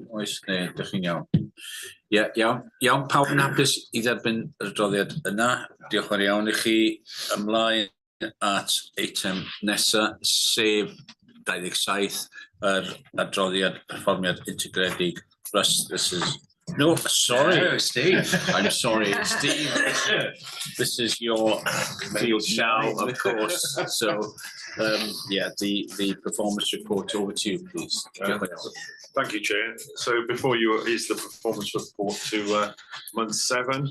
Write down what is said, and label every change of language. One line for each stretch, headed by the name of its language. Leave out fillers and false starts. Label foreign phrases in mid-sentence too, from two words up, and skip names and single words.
Welsh: Oes, neu ydych chi'n iawn? Ie, iawn, pawb yn hapus i dderbyn yr adroddiad yna. Diolch yn iawn i chi. Ymlaen at eitem nesa, sef 27, yr adroddiad perfformiad integredig.
English: Russ, this is... No, sorry. No, Steve. I'm sorry, Steve. This is your field now, of course. So, the performance report, over to you, please. Thank you, Chair. So before you is the performance report to month 7.